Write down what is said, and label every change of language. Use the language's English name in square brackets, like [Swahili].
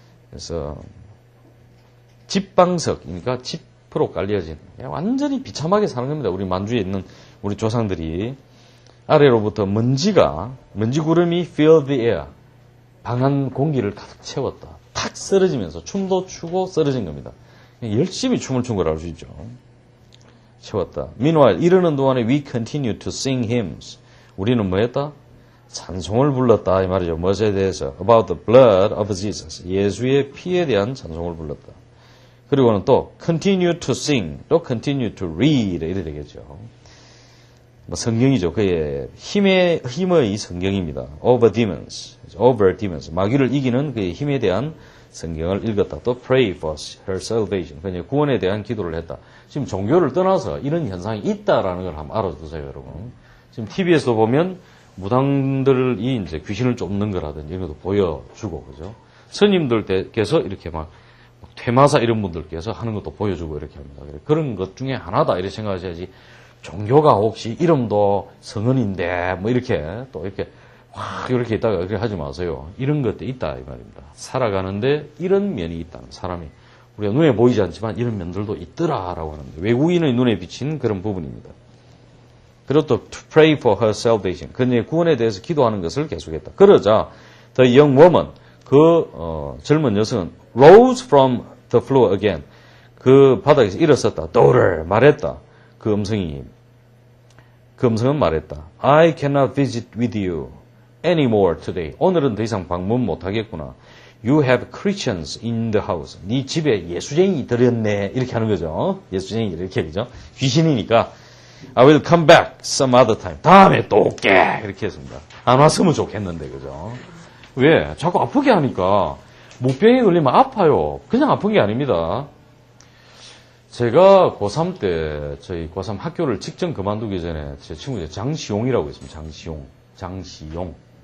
[Korean] 그래서 집방석, 그러니까 집으로 깔려진 완전히 비참하게 사는 겁니다. 우리 만주에 있는 우리 조상들이 아래로부터 먼지 구름이 [English] fill the air, [Korean] 방 안 공기를 가득 채웠다. 탁 쓰러지면서 춤도 추고 쓰러진 겁니다. 열심히 춤을 춘 거라고 할 수 있죠. 채웠다. [English] Meanwhile, [Korean] 이러는 동안에 [English] we continue to sing hymns. [Korean] 우리는 뭐 했다? 찬송을 불렀다. 이 말이죠. 무엇에 대해서? [English] About the blood of Jesus. [Korean] 예수의 피에 대한 찬송을 불렀다. 그리고는 또 [English] continue to sing, [Korean] 또 [English] continue to read [Korean] 이래 되겠죠. 뭐 성경이죠. 그의 힘의 성경입니다. [English] Over demons, [Korean] 마귀를 이기는 그의 힘에 대한 성경을 읽었다. 또 [English] pray for her salvation, [Korean] 그녀의 구원에 대한 기도를 했다. 지금 종교를 떠나서 이런 현상이 있다라는 걸 한번 알아두세요, 여러분. 지금 TV에서 보면 무당들이 이제 귀신을 쫓는 거라든지 이런 것도 보여주고, 그죠? 스님들께서 이렇게 막 퇴마사 이런 분들께서 하는 것도 보여주고 이렇게 합니다. 그런 것 중에 하나다 이렇게 생각하셔야지, 종교가 혹시 이름도 성은인데 뭐 이렇게 또 이렇게 확 이렇게 있다가 그렇게 하지 마세요. 이런 것도 있다 이 말입니다. 살아가는데 이런 면이 있다는, 사람이 우리가 눈에 보이지 않지만 이런 면들도 있더라라고 하는데, 외국인의 눈에 비친 그런 부분입니다. 그리고 또 [English] to pray for her salvation, [Korean] 그녀의 구원에 대해서 기도하는 것을 계속했다. 그러자 [English] the young woman, [Korean] 젊은 여성은 [English] rose from the floor again, [Korean] 그 바닥에서 일어섰다. daughter, 말했다. 그 음성은 말했다. [English] I cannot visit with you anymore today. [Korean] 오늘은 더 이상 방문 못하겠구나. [English] You have Christians in the house. [Korean] 네 집에 예수쟁이 들였네. 이렇게 하는 거죠. 예수쟁이 이렇게, 그죠? 귀신이니까 [English] I will come back some other time. [Korean] 다음에 또 올게. 이렇게 했습니다. 안 왔으면 좋겠는데, 그죠? 왜? 자꾸 아프게 하니까. 목병에 걸리면 아파요. 그냥 아픈 게 아닙니다. 제가 고3 때, 저희 고3 학교를 직전 그만두기 전에 제 친구 장시용이라고 있습니다. 장시용.